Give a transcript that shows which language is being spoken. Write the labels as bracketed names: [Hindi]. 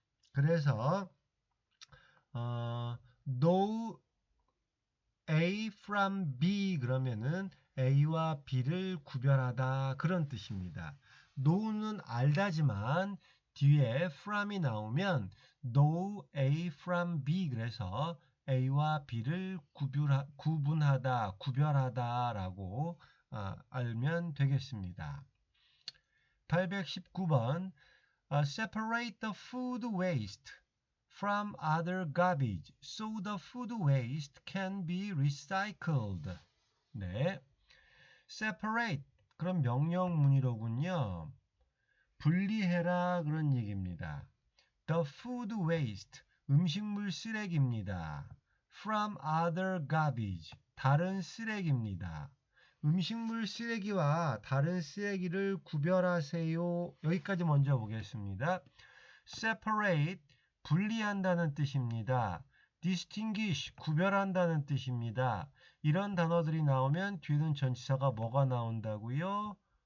[Korean] 그래서 [English] know A from B [Korean] 그러면은 A와 B를 구별하다 그런 뜻입니다. know는 알다지만 뒤에 from이 나오면 [English] know A from B [Korean] 그래서 A와 B를 구분하다, 구별하다라고 알면 되겠습니다. [English] 819번 Separate the food waste from other garbage so the food waste can be recycled. [Korean] 네, separate 그럼 명령문이로군요. 분리해라 그런 얘기입니다. [English] The food waste [Korean] 음식물 쓰레기입니다. [English] From other garbage [Korean] 다른 쓰레기입니다. 음식물 쓰레기와 다른 쓰레기를 구별하세요. 여기까지 먼저 보겠습니다. Separate 분리한다는 뜻입니다. distinguish 구별한다는 뜻입니다. 이런 단어들이 나오면 뒤는 전치사가 뭐가 나온다고요?